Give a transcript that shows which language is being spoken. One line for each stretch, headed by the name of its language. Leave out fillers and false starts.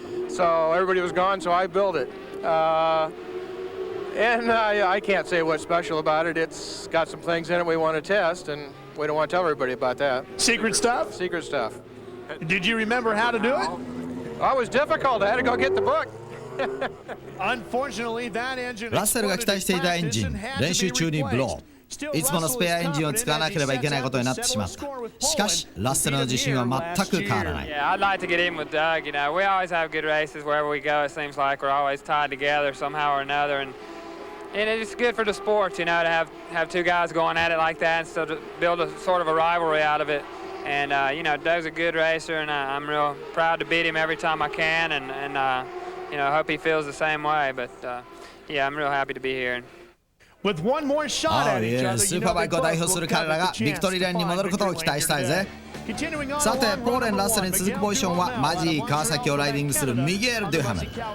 English: So everybody was gone, so I built it. And I can't say what's special about it. It's got some things in it we want to test, and we don't want to tell everybody about that. Secret stuff? Secret stuff. Did you remember how to do it? Oh, it was difficult. I had to go get the book.
Japanese: ラッセルが期待していたエンジン、練習中にブロー。いつものスペアエンジンを使わなければいけないことになってしまった。しかし、ラッセルの自信は全く変わらない。
English: Yeah, I'd like to get in with Doug. We always have good races wherever we go. It seems like we're always tied together somehow or another, and it's good for the sport, to have two guys going at it like that, and so to build a sort of a rivalry out of it. And Doug's a good racer, and I'm real proud to beat him every time I can, and hope he feels the same way. But yeah, I'm real happy to be here.
Japanese: スーパーバイクを代表する彼らがビクトリーレーンに戻ることを期待したいぜ。さて、ポーレン・ラッセルに続くポジションはマジー・川崎をライディングするミゲール・デュハメル。